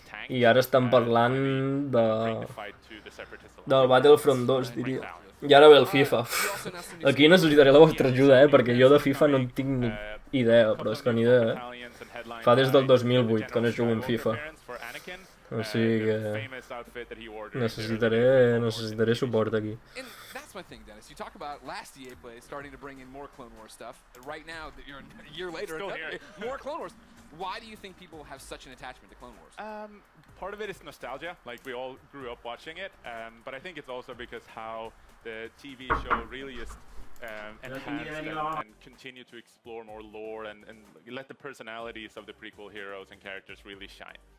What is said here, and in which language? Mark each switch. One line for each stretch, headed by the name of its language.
Catalan: I ara estan parlant del Battlefront 2, diria. I ara ve el FIFA. Aquí necessitaré la vostra ajuda, perquè jo de FIFA no en tinc ni idea, però és que ni idea, Fa des del 2008 que no jugo en FIFA. O sigui que necessitaré suport aquí.
English: That's my thing, Dennis. You talk about last EA Play starting to bring in more Clone Wars stuff. Right now, you're a year later, more Clone Wars. Why do you think people have such an attachment to Clone Wars? Part of it is nostalgia, like we all grew up watching it, but I think it's also because how the TV show really is enhanced and continue to explore more lore and let the personalities of the prequel heroes and characters really shine.